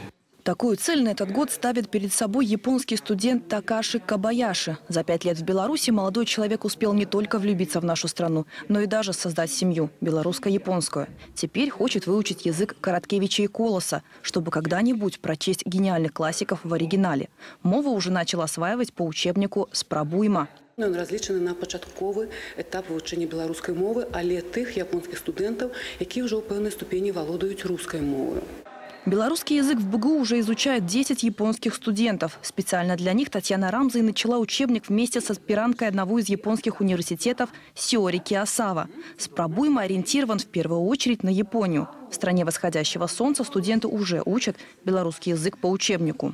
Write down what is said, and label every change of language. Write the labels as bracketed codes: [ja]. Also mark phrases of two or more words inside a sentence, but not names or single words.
[ru] Такую цель на этот год ставит перед собой японский студент Такаши Кабаяши. За 5 лет в Беларуси молодой человек успел не только влюбиться в нашу страну, но и даже создать семью – белорусско-японскую. Теперь хочет выучить язык Короткевича и Колоса, чтобы когда-нибудь прочесть гениальных классиков в оригинале. Мову уже начал осваивать по учебнику «Спробуйма». [be] Ён разлічаны на пачатковы этап вывучэння беларускай мовы, але тых японскіх студэнтаў, якія ўжо ў пэўнай ступені валодаюць рускай мовой. [ru] Белорусский язык в БГУ уже изучают 10 японских студентов. Специально для них Татьяна Рамза и начала учебник вместе с аспиранткой одного из японских университетов Сиори Киосава. «Спробуйма» ориентирован в первую очередь на Японию. В стране восходящего солнца студенты уже учат белорусский язык по учебнику.